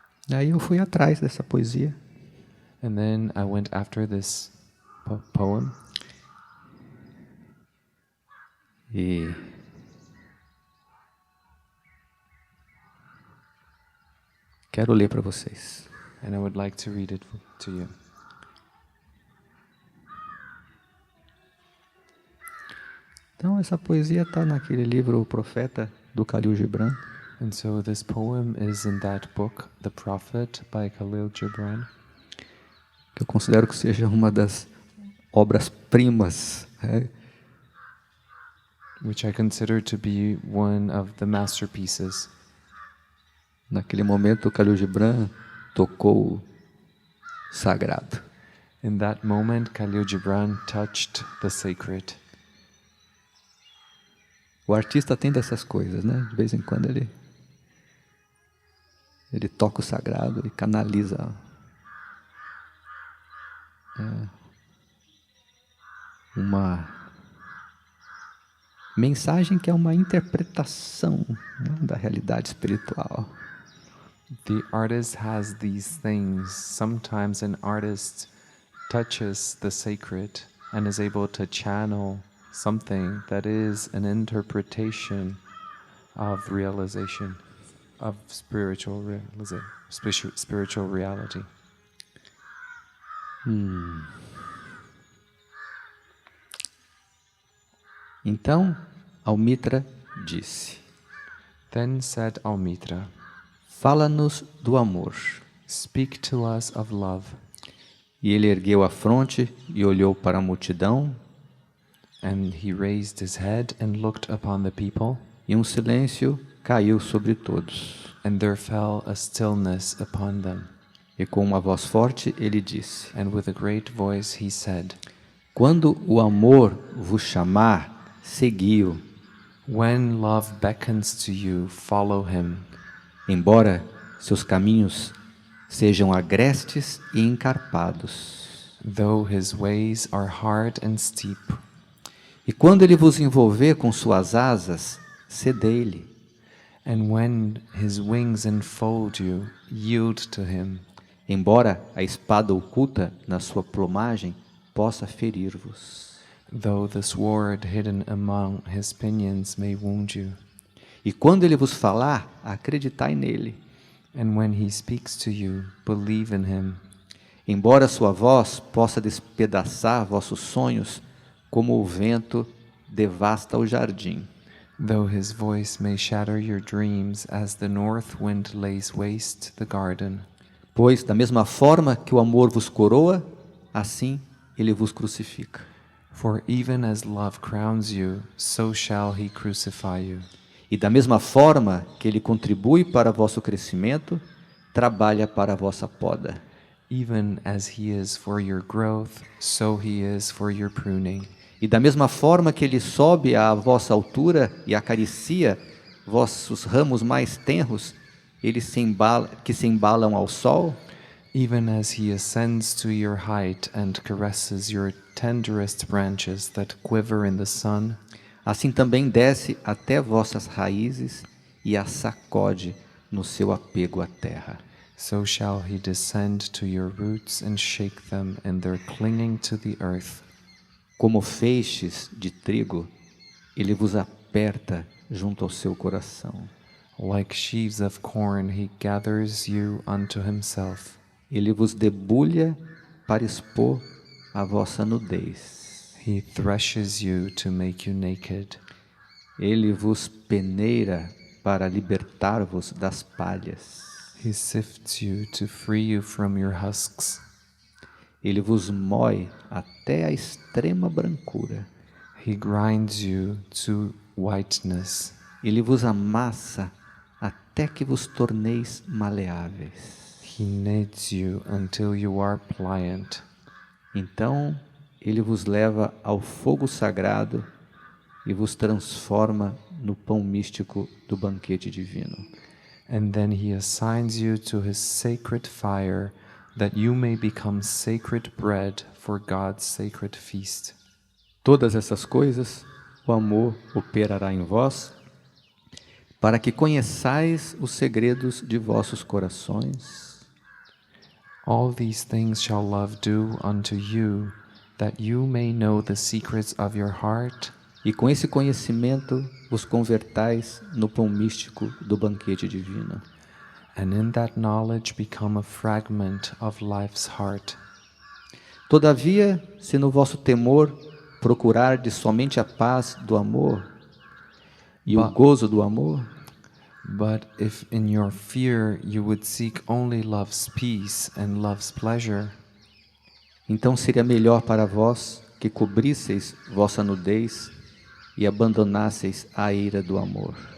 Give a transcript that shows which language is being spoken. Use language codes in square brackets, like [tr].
[pt] Aí eu fui atrás dessa poesia [en] And then I went after this poem, [pt] e quero ler para vocês. [en] and I would like to read it to you. [pt] Então essa poesia está naquele livro O Profeta do Khalil Gibran. [en] And so this poem is in that book, The Prophet by Khalil Gibran, [pt] Que eu considero que seja uma das obras-primas, né, [en] which I consider to be one of the masterpieces. [pt] naquele momento o Khalil Gibran tocou o sagrado. [en] In that moment, Khalil Gibran touched the sacred. [pt] O artista tem dessas coisas, né? De vez em quando ele toca o sagrado e canaliza uma mensagem que é uma interpretação, né, da realidade espiritual. [en] The artist has these things. Sometimes an artist touches the sacred and is able to channel something that is an interpretation of realization, of spiritual reality. [pt] Então, Almitra disse: [en] Then said Almitra, [pt] fala-nos do amor. [en] "Speak to us of love." [pt] E ele ergueu a fronte e olhou para a multidão, [en] And he raised his head and looked upon the people, [pt] e um silêncio caiu sobre todos. [en] and there fell a stillness upon them. [pt] E com uma voz forte ele disse: [en] And with a great voice he said, [pt] quando o amor vos chamar, segui-o, [en] "When love beckons to you, follow him, [pt] embora seus caminhos sejam agrestes e encarpados. [en] though his ways are hard and steep. [pt] E quando ele vos envolver com suas asas, cedei-lhe. [en] And when his wings enfold you, yield to him. [pt] Embora a espada oculta na sua plumagem possa ferir-vos. [en] though the sword hidden among his pinions may wound you. [pt] E quando ele vos falar, acreditai nele. [en] And when he speaks to you, believe in him. [pt] Embora sua voz possa despedaçar vossos sonhos, como o vento devasta o jardim. [en] Though his voice may shatter your dreams as the north wind lays waste the garden. [pt] Pois, da mesma forma que o amor vos coroa, assim ele vos crucifica. [en] For even as love crowns you, so shall he crucify you. [pt] E da mesma forma que ele contribui para vosso crescimento, trabalha para a vossa poda. [en] Even as he is for your growth, so he is for your pruning. [pt] E da mesma forma que ele sobe à vossa altura e acaricia vossos ramos mais tenros, que se embalam ao sol, [en] Even as he ascends to your height and caresses your tenderest branches that quiver in the sun, [pt] assim também desce até vossas raízes e as sacode no seu apego à terra. [en] so shall he descend to your roots and shake them in their clinging to the earth. [pt] Como feixes de trigo, ele vos aperta junto ao seu coração. [en] Like sheaves of corn, he gathers you unto himself. [pt] Ele vos debulha para expor a vossa nudez. [en] He threshes you to make you naked. [pt] Ele vos peneira para libertar-vos das palhas. [en] He sifts you to free you from your husks. [pt] Ele vos moe até a extrema brancura. [en] He grinds you to whiteness. [pt] Ele vos amassa até que vos torneis maleáveis. [en] He kneads you until you are pliant. [pt] Então ele vos leva ao fogo sagrado e vos transforma no pão místico do banquete divino. [en] And then he assigns you to his sacred fire, that you may become sacred bread for God's sacred feast. [pt] Todas essas coisas o amor operará em vós, para que conheçais os segredos de vossos corações. [en] All these things shall love do unto you, that you may know the secrets of your heart, [pt] E com esse conhecimento vos convertais no pão místico do banquete divino. [en] and in that knowledge become a fragment of life's heart. [pt] Todavia, se no vosso temor procurardes somente a paz do amor e o gozo do amor, [en] But if in your fear you would seek only love's peace and love's pleasure, [pt] então seria melhor para vós que cobrisseis vossa nudez e abandonasseis a ira do amor.